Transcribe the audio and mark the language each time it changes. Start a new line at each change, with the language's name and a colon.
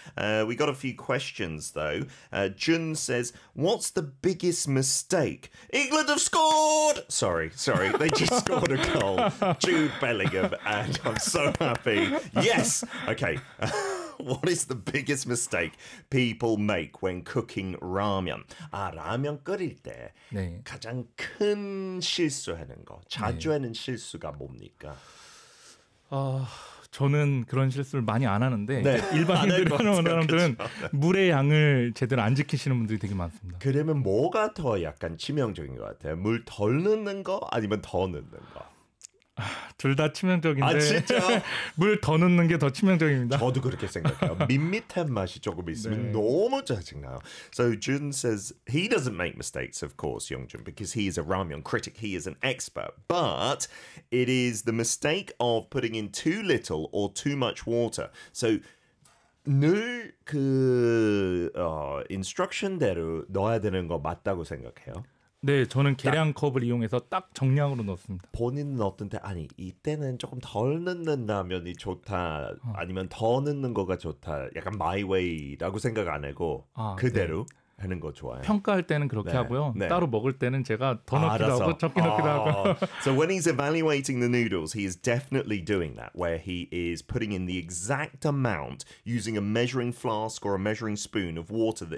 English: We got a few questions, though. Jun says, what's the biggest mistake? England have scored! Sorry, they just scored a goal. Jude Bellingham, and I'm so happy. Yes! Okay. What is the biggest mistake people make when cooking ramyeon?
Korean: 아, 라면 끓일 때 네. 가장 큰 실수하는 거, 자주 네. 하는 실수가 뭡니까? 아, 저는 그런 실수를 많이 안 하는데 네. 일반인들이 하는 사람들은 그렇죠. 물의 양을 제대로 안 지키시는 분들이 되게 많습니다. 그러면 뭐가 더 약간 치명적인 것 같아요? 물 덜 넣는 거 아니면 더 넣는 거? 둘 다 치명적인데 아, 진짜요? 물 더 넣는 게 더 치명적입니다. 저도 그렇게 생각해요. 밋밋한 맛이 조금 있으면 네. 너무 짜증나요.
English: So Jun says he doesn't make mistakes, of course, Yong-jun, because he is a ramyeon critic. He is an expert. But it is the mistake of putting in too little or too much water.
Korean: So 늘 그 인스트럭션대로 넣어야 되는 거 맞다고 생각해요. 네, 저는 계량컵을 이용해서 딱 정량으로 넣습니다. 본인은 어떤데? 아니, 이때는 조금 덜 넣는 라면이 좋다, 아니면 더 넣는 거가 좋다, 약간 my way라고 생각 안 하고 그대로 네. 하는 거 좋아요. 평가할 때는 그렇게 네. 하고요. 네. 따로 먹을 때는 제가 더 넣기도 하고 적게 넣기도 하고.
English: So when he's evaluating the noodles, he is definitely doing that, where he is putting in the exact amount using a measuring flask or a measuring spoon of water that